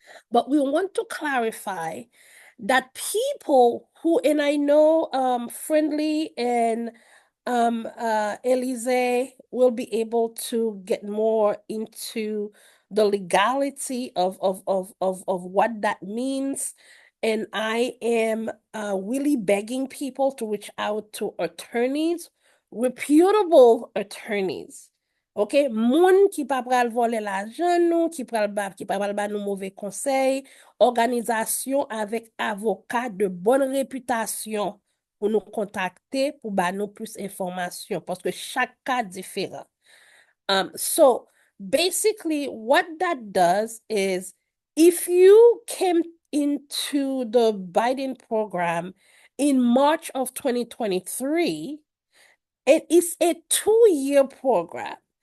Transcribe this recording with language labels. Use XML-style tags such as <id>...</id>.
<en>But we want to clarify that people who, and I know Friendly and Elise will be able to get more into the legality of what that means. And I am really begging people to reach out to attorneys, reputable attorneys.</en> <ht>Ok, moun ki pa pral vole l'argent nou, ki pa pral ba nou mauvais conseil, organisation avec avocat de bonne réputation pour nous contacter pour ba nous plus information parce que chaque cas différent.</ht> <en>So basically what that does is, if you came into the Biden program in March of 2023, it is a 2-year program.</en>